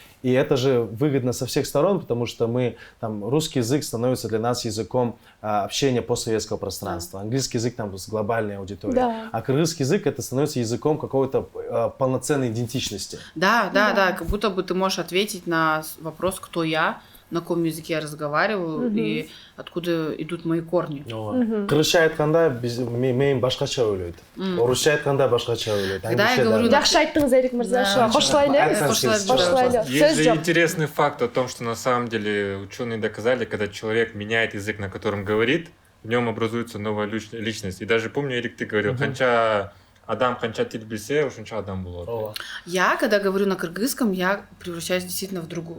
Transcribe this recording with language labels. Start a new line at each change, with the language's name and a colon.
Russian: И это же выгодно со всех сторон, потому что русский язык становится для нас языком общения постсоветского пространства. Английский язык там с глобальной аудиторией. Да. А кыргызский язык это становится языком какой-то полноценной идентичности. Да, как будто бы ты можешь ответить на вопрос, кто я, на каком языке я разговариваю и откуда идут мои корни.
Kyrgyz: Кыргызча айтканда мен башкача ойлойт. Орусча айтканда башкача ойлойт.
Russian: Когда я говорю...
Kyrgyz: Жакшы айттыңыз, Эрик мырза. Кошлайлы.
Russian: Есть же интересный факт о том, что на самом деле ученые доказали, когда человек меняет язык, на котором говорит, в нем образуется новая личность. И даже помню, Эрик, ты говорил,
Kyrgyz: ханча адам ханча тил билсе, ушунча адам болот.
Russian: Я, когда говорю на кыргызском, я превращаюсь действительно в другую.